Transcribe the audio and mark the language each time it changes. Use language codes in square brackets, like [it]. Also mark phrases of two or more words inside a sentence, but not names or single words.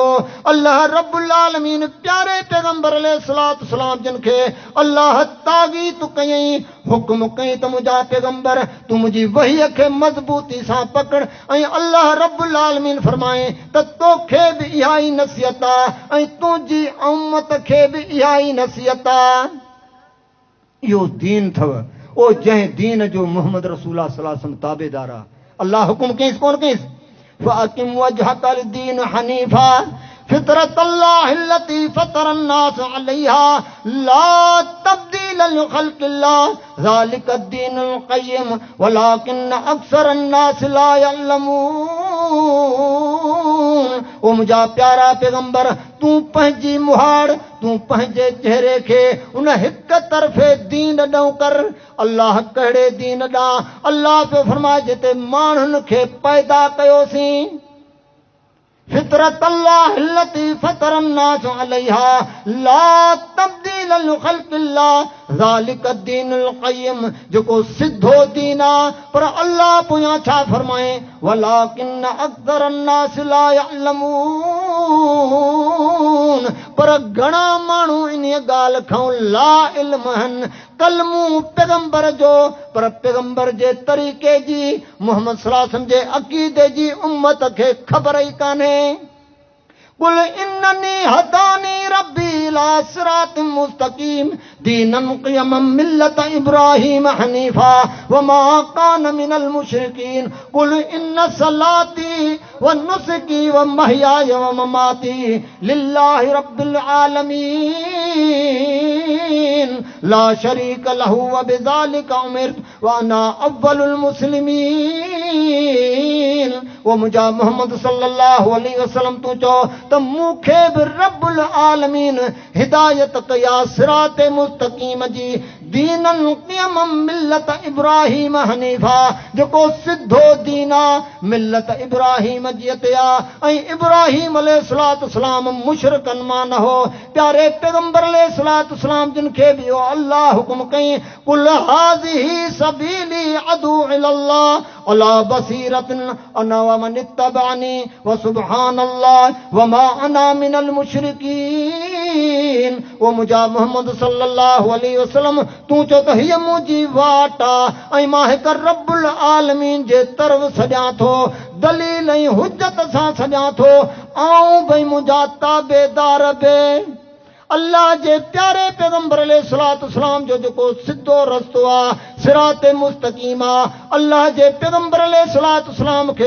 [sd] अल्लाह [ar] رب العالمين [sd] प्यारे पैगंबर [ar] عليه الصلاة والسلام [sd] जिन खे अल्लाह ताक़ीद कयईं, हुक्म कई त मुंहिंजा पैगंबर तूं मुंहिंजी वहीअ खे मज़बूती सां पकड़। ऐं अल्लाह [ar] رب العالمين [sd] फरमाए त तोखे बि इहा ई नसीहत आहे ऐं तुंहिंजी उम्मत खे बि इहा ई नसीहत आहे। इहो दीन अथव, ओ जंहिं दीन जो [ar] محمد رسول الله صلى الله عليه وسلم [sd] ताबेदार आहे। अल्लाह हुकुम कयईंसि कोन कयईंसि, [ar] فأقم وجهك للدين حنيفا فطرت الله التي فطر الناس عليها لا تبديل لخلق الله ذلك الدين القيم ولكن أكثر الناس لا يعلمون. [sd] ओ मुंहिंजा प्यारा पैगंबर, तूं पंहिंजी मुहाड़, तूं पंहिंजे चहिरे खे उन हिक तरफ़े दीन ॾांहुं कर। अल्लाह कहिड़े दीन ॾांहुं? अल्लाह पियो फरमाए जिते माण्हुनि खे पैदा कयोसीं। [ar] فطرت الله التي فطر الناس عليها لا تبديل لخلق الله ذلك الدين القيم, [sd] जेको सिधो दीन आहे। पर अल्लाह पोयां छा फरमाए, [ar] ولكن أكثر الناس لا يعلمون, [sd] पर घणा माण्हू इन ॻाल्हि खां ला इल्म आहिनि। कलमू पैगंबर जो, पर पैगंबर जे तरीक़े जी, मुहम्मद [ar] صلى الله عليه وسلم [sd] जे अक़ीदे जी उम्मत खे ख़बर ई कान्हे। [ar] قل إنني هداني ربي إلى صراط مستقيم دينا قيما ملة إبراهيم حنيفا وما كان من المشركين قل إن صلاتي ونسكي ومحياي ومماتي لله رب العالمين لا شريك له وبذلك أمرت وأنا أول المسلمين. [sd] वो मुझा मोहम्मद [ar] صلى الله عليه وسلم [sd] तू चो त मूंखे बि [ar] رب العالمين [sd] हिदायत कया सिरात मुस्तकीम जी [ar] دينا قيما ملة إبراهيم حنيفا [sd] जेको सिधो दीना मिल्लत इब्राहीम जी अतिया ऐं इब्राहीम [ar] عليه الصلاة السلام [sd] मुशरिकन मां न हो प्यारे पैगंबर [ar] عليه الصلاة السلام [sd] जिन खे बि अल्लाह हुकुम कई [ar] قل هذه سبيلي أدعو إلى الله على بصيرة أنا ومن اتبعني وسبحان الله وما أنا من المشركين. [sd] वो मुझा मोहम्मद [ar] صلى الله عليه وسلم [sd] तू चो त हीअ मुंहिंजी वाट आहे ऐं मां हिकु [ar] رب العالمين [sd] जे तरफ़ सॼां थो दलील ऐं हुज्जत सां सॼां थो आऊं भई मुंहिंजा ताबेदार बि अल्लाह जे प्यारे पैगंबर [ar] عليه الصلاة السلام [sd] जो जेको सिधो रस्तो आहे [ar] صراط مستقيم [sd] आहे अल्लाह जे पैगंबर [ar] عليه الصلاة السلام [sd] खे